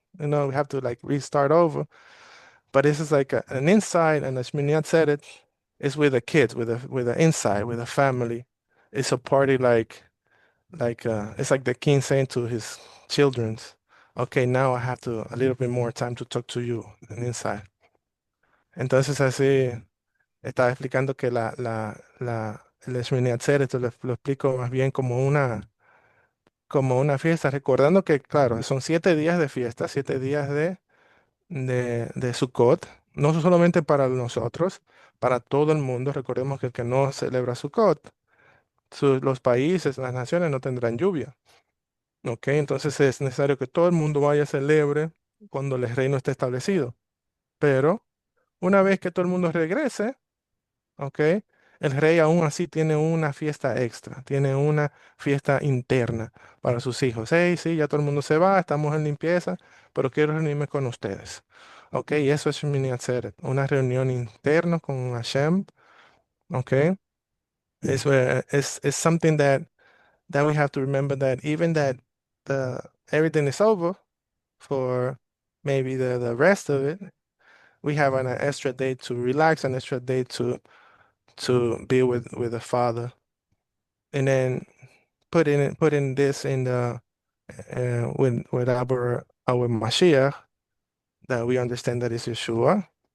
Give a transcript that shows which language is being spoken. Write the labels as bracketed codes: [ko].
[en] We have to like restart over. But this is like an inside, and as Miniat said it, it's with the kids, with the inside, with the family. It's a party like it's like the king saying to his children's, okay, now I have a little bit more time to talk to you and inside. [es] Entonces así estaba explicando que el Shemini Atzeret, lo explico más bien como una fiesta, recordando que, claro, son 7 días de fiesta, 7 días de Sukkot, no solamente para nosotros, para todo el mundo. Recordemos que el que no celebra Sukkot, los países, las naciones no tendrán lluvia. Ok, entonces es necesario que todo el mundo vaya a celebre cuando el reino esté establecido. Pero una vez que todo el mundo regrese, ok, el rey aún así tiene una fiesta extra, tiene una fiesta interna para sus hijos. Hey, sí, ya todo el mundo se va, estamos en limpieza, pero quiero reunirme con ustedes. Ok, y eso es Shemini Atzeret, una reunión interna con Hashem. [en] Ok, it's something that we have to remember, that even that everything is over for maybe the rest of it, we have an extra day to relax, an extra day to be with the Father, and then putting this in the with our Mashiach, that we understand that is Yeshua.